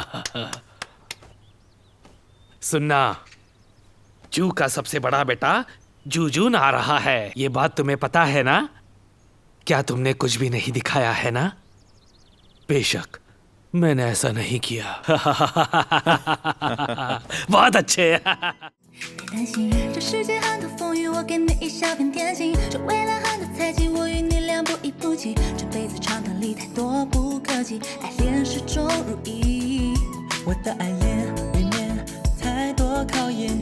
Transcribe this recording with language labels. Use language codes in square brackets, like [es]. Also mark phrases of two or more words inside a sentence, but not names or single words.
[hi] सुनना, जू का सबसे बड़ा बेटा जूजून आ रहा है, ये बात तुम्हें पता है ना? क्या तुमने कुछ भी नहीं दिखाया है ना? बेशक मैंने ऐसा नहीं किया। बहुत अच्छे। [zh] 担心这世界很多风雨，我给你一小片天心。这未来很多猜忌，我与你俩不离不弃。这辈子长短里太多不可及，爱恋始终如一。我的爱恋里面太多考验。